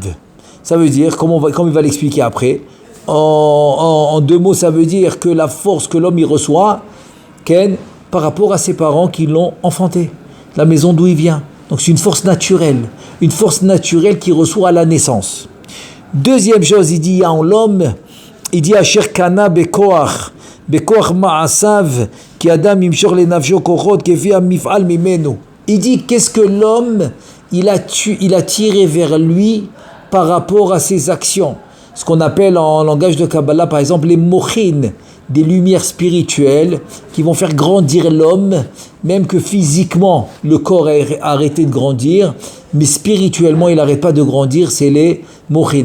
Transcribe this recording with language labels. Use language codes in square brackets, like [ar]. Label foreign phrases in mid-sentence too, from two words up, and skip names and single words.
[fr] Ça veut dire, comme il va l'expliquer après, en 2 mots, ça veut dire que la force que l'homme y reçoit, par rapport à ses parents qui l'ont enfanté, la maison d'où il vient. Donc c'est une force naturelle qu'il reçoit à la naissance. Deuxième chose, il dit, il y a en l'homme, il dit [he] אשר קנה בכח מעשיו, כי אדם ימשוך לנפשו כוחות, כפי מפעל ממנו. [fr] Il dit, qu'est-ce que l'homme, il a tiré vers lui par rapport à ses actions. Ce qu'on appelle en langage de Kabbalah, par exemple, les mochin, des lumières spirituelles qui vont faire grandir l'homme, même que physiquement le corps a arrêté de grandir, mais spirituellement il n'arrête pas de grandir, c'est les mochin.